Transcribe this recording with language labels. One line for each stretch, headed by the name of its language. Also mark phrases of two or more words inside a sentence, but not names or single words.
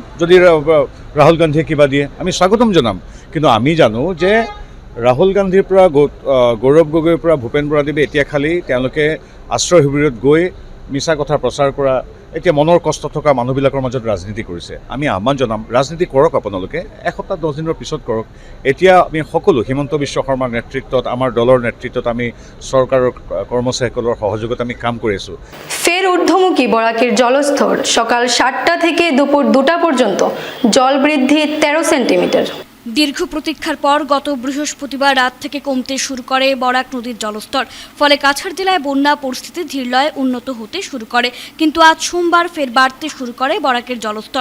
Assamese: যদি ৰাহুল গান্ধীয়ে কিবা দিয়ে আমি স্বাগতম জনাম। কিন্তু আমি জানো যে ৰাহুল গান্ধীৰ পৰা গৌৰৱ গগৈৰ পৰা ভূপেন বৰাদেৱে এতিয়া খালি তেওঁলোকে আশ্ৰয় শিবিৰত গৈ মিছা কথা প্ৰচাৰ কৰা, এতিয়া মনৰ কষ্ট থকা মানুহবিলাকৰ মাজত ৰাজনীতি কৰিছে। আমি আহ্বান জনাম, ৰাজনীতি কৰক আপোনালোকে, এসপ্তাহ 10 দিনৰ পিছত কৰক। এতিয়া আমি সকলো হিমন্ত বিশ্ব শৰ্মাৰ নেতৃত্বত, আমাৰ দলৰ নেতৃত্বত আমি চৰকাৰৰ কৰ্মচাৰীসকলৰ সহযোগত আমি কাম কৰি আছোঁ।
Bangla: ফের ঊর্ধ্বমুখী বরাকের জলস্তর সকাল 7টা থেকে দুপুর 2টা পর্যন্ত জল বৃদ্ধি 13 সেন্টিমিটার। দীর্ঘ প্রতীক্ষার পর গত বৃহস্পতিবার রাত থেকে কমতে শুরু করে বরাক নদীর জলস্তর। ফলে কাছাড় জেলায় বন্যা পরিস্থিতি ধীরলয়ে উন্নত হতে শুরু করে, কিন্তু আজ সোমবার ফের বাড়তে শুরু করে বরাকের জলস্তর।